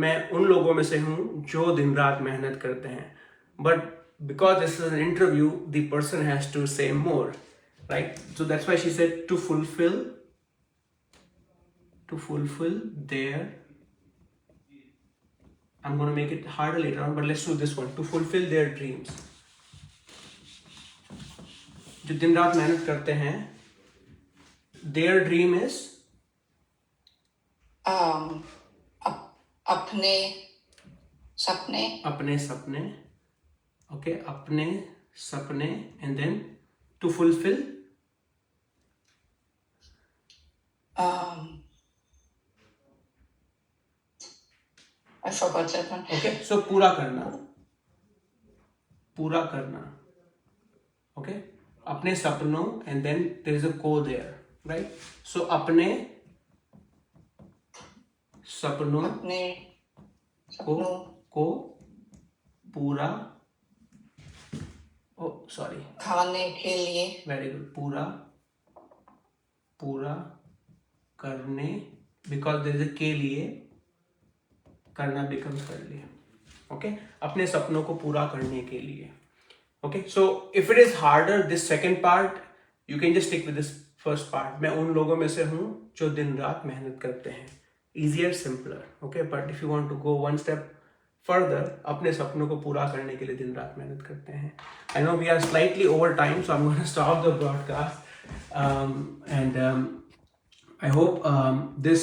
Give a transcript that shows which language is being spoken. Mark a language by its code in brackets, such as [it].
[hi] मैं उन लोगों में से हूँ जो दिन रात मेहनत करते हैं. [en] But because this is an interview, the person has to say more, right? So that's why she said to fulfill their. I'm going to make it harder later on, but let's do this one. To fulfill their dreams. [hi] जो दिन रात मेहनत करते हैं, [en] their dream is [hi] अपने सपने. [en] Okay, [hi] अपने सपने, [en] and then to fulfill I forgot that one. Okay, so [hi] पूरा करना. [en] Okay, [hi] अपने सपनों, [en] and then there is a [hi] को [en] there, right? [hi] So अपने सपनों को पूरा. [en] Oh, sorry. [hi] खाने के लिए. [en] Very good. [hi] पूरा करने, [en] because there is a [hi] के लिए, करना [en] becomes [hi] कर लिए. [en] Okay. [hi] अपने सपनों को पूरा करने के लिए. [en] Okay. So if it is harder, this second part, you can just stick with this first part. [hi] मैं उन लोगों में से हूँ जो दिन रात मेहनत करते हैं. [en] Easier, simpler. Okay. But if you want to go one step further, [hi] अपने सपनों को पूरा करने के लिए दिन रात मेहनत करते हैं. [en] I know we are slightly over time, so I'm going to stop the broadcast. And I hope this